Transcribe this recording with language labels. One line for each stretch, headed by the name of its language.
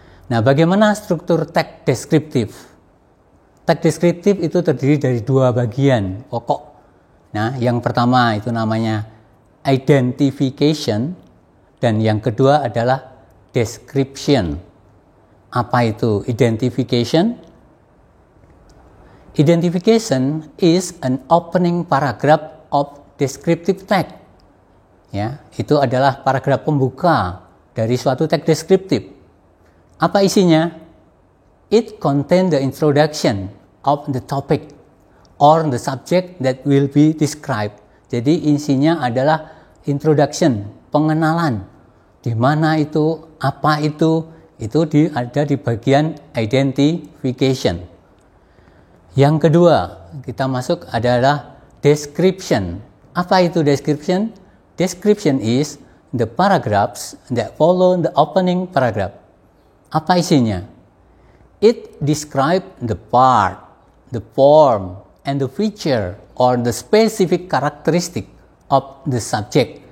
Indonesian: Nah, bagaimana struktur teks deskriptif? Teks deskriptif itu terdiri dari dua bagian pokok. Nah, yang pertama itu namanya identification, dan yang kedua adalah description. Apa itu identification?
English: Identification is an opening paragraph of descriptive text.
Indonesian: Ya, itu adalah paragraf pembuka dari suatu teks deskriptif. Apa isinya?
English: It contains the introduction of the topic or the subject that will be described.
Indonesian: Jadi isinya adalah introduction, pengenalan. Di mana itu, apa itu ada di bagian identification. Yang kedua, kita masuk adalah description. Apa itu description?
English: Description is the paragraphs that follow the opening paragraph.
Indonesian: Apa isinya?
English: It describes the part, the form, and the feature or the specific characteristic of the subject.